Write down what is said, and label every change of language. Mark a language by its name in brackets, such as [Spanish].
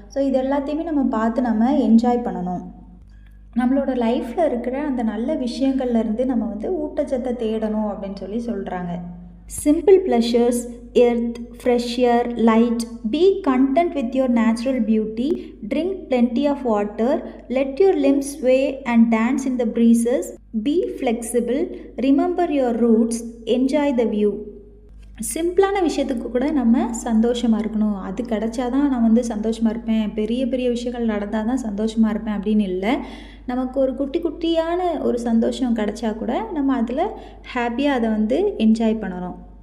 [Tamil] So இது எல்லாத்தையுமே நம்ம பார்த்து நம்ம என்ஜாய் பண்ணணும். நம்மளோட லைஃப்பில் இருக்கிற அந்த நல்ல விஷயங்கள்லேருந்து நம்ம வந்து ஊட்டச்சத்தை தேடணும் அப்படின்னு சொல்லி சொல்கிறாங்க. [English] Simple pleasures, earth, fresh air, light. Be content with your natural beauty. Drink plenty of water. Let your limbs sway and dance in the breezes. Be flexible. Remember your roots. Enjoy the view. [Tamil] சிம்பிளான விஷயத்துக்கு கூட நம்ம சந்தோஷமாக இருக்கணும். அது கிடச்சாதான் நான் வந்து சந்தோஷமாக இருப்பேன், பெரிய பெரிய விஷயங்கள் நடந்தால் தான் சந்தோஷமாக இருப்பேன் அப்படின்னு இல்லை. நமக்கு ஒரு குட்டி குட்டியான ஒரு சந்தோஷம் கிடச்சா கூட நம்ம அதில் ஹாப்பியாக அதை வந்து என்ஜாய் பண்ணணும்.